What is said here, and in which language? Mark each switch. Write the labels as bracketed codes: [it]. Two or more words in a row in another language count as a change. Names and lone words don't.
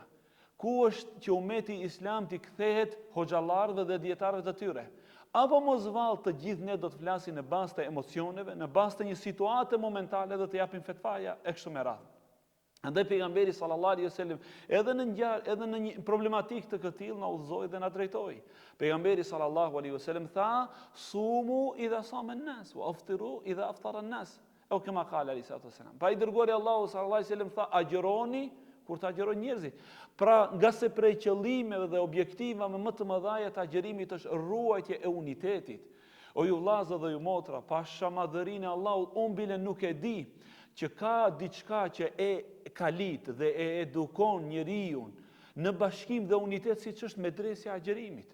[sq] Ku është që umeti islam t'i kthehet hoxhallarëve dhe dietarëve të tyre? Apo mos vallë të gjithë ne do të flasin në bazë të emocioneve, në bazë të një situate momentale dhe të japin fetvaja e kështu me radhë. Andaj pejgamberi [ar] صلى الله عليه وسلم [sq] edhe në një problematikë të këtillë na udhëzoi dhe na drejtoi. [ar] Pejgamberi صلى الله عليه وسلم tha: "صوموا إذا صام الناس وأفطروا إذا أفطر الناس." O كما قال عليه وسلم. [sq] Pa i dërguari Allahu [ar] صلى الله عليه وسلم [sq] tha: "Agjironi kur të agjerojnë njerëzit." Pra nga se prej qëllimeve dhe objektivave më të mëdha të agjerimit është ruajtje e unitetit. O ju vëllezër dhe ju motra, pa shamadhërinë e Allahut, unë bile nuk e di që ka diçka që e kalit dhe e edukon njeriu në bashkim dhe unitet siç është medresja e agjerimit.